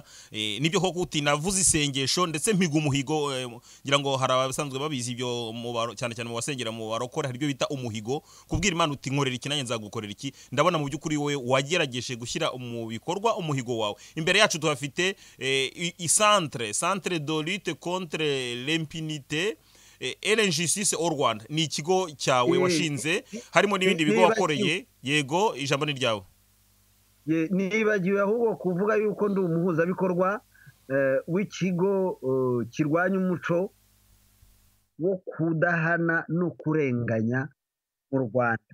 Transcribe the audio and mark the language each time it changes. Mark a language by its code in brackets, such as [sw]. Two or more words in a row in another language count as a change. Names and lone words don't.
[rw] Nibyo koko uti navuze isengesho ndetse mpiga umuhigo, ngira ngo hari abasanzwe babizi ibyo cyane cyane mu basengera mu barokore, hari ibyo bita umuhigo, kubwira Imana uti nkorera iki nanjye nzagukorera iki. Ndabona mu by'ukuri wowe wagerageje gushyira mu bikorwa umuhigo wawe. Imbere yacu tuhafite centre de lutte contre l'impunité et l'injustice au Rwanda. Ni ikigo cyawe washinze, harimo n'ibindi bigo wakoreye. Yego, ijambo ni ryawe. Nibagiwe ahubwo kuvuga yuko ndi umuhuzabikorwa w'ikigo kirwanya umuco wo kudahana no kurenganya mu Rwanda.